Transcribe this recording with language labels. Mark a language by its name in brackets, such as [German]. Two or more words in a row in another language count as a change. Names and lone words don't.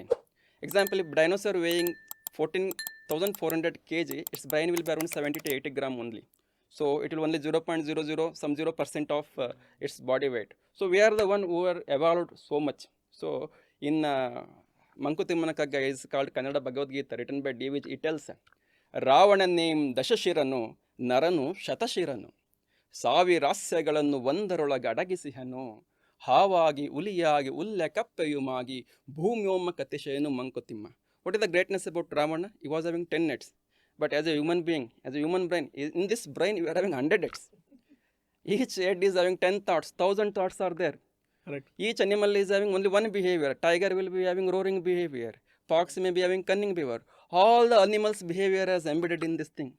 [English] Example, if dinosaur weighing 14,400 kg, its brain will be around 70 to 80 gram only. So it will only 0.00 some 0% of its body weight. So we are the one who are evolved so much. So in Mankutimmanaka is called Kannada Bhagavad Gita, written by D. It tells [Kannada] ರಾವಣನೇಂ ದಶಶಿರನು ನರನು ಶತಶಿರನು ಸಾವಿರಾಸ್ಯಗಳನ್ನು ಒಂದರೊಳಗಡಗಿಸಿಹನು ಹಾವಾಗಿ ಉಲಿಯಾಗಿ ಉಲ್ಲೆ ಕಪ್ಪೆಯುಮಾಗಿ ಭೂಮ್ಯೋಮಕತಿಶಯನು ಮಂಕುತಿಮ್ಮ. [English] What is the greatness about Ravana? He was having 10 heads. But as a human being, as a human brain, in this brain you are having 100 heads. Each head is having 10 thoughts, 1000 thoughts are there. Correct. Each animal is having only one behavior. Tiger will be having roaring behavior. Fox may be having cunning behavior. All the animals' behavior is embedded in this thing.